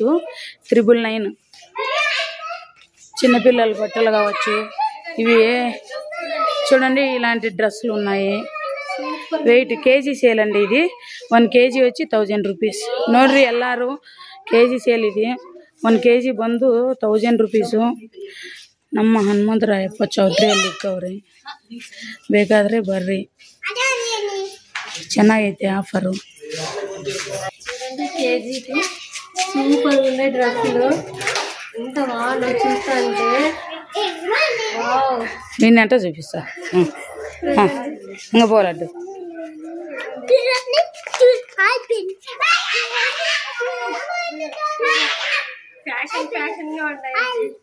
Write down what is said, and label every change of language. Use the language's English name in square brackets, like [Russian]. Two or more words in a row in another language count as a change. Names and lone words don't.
[Telugu] 999. చిన్నపిల్లల బట్టలు కావచ్చు. ఇవి చూడండి, ఇలాంటి డ్రెస్సులు ఉన్నాయి. [English] weight KG sale [Telugu] అండి ఇది. 1 kg వచ్చి 1000 రూపీస్. [Kannada] ನೋಡ್ರಿ ಎಲ್ಲರೂ, [Telugu] కేజీ సేల్ ఇది. [Kannada] 1 kg ಬಂದು 1000 ರೂಪೀಸು. ನಮ್ಮ ಹನುಮಂತರಾಯಪ್ಪ ಚೌಟ್ರಿಯಲ್ಲಿ ಇಕ್ಕವ್ರಿ. ಬೇಕಾದರೆ ಬರ್ರಿ. ಚೆನ್ನಾಗೈತೆ ಆಫರು. [Telugu] కేజీకి సూపర్ ఉన్నాయి డ్రెస్సులు. ఎంత బాగున్నాయి చూస్తుంటే. నిన్నంట చూపిస్తా. ఇంకా పోలడ్డు. ఫ్యాషన్ ఫ్యాషన్ గా ఉన్నాయి.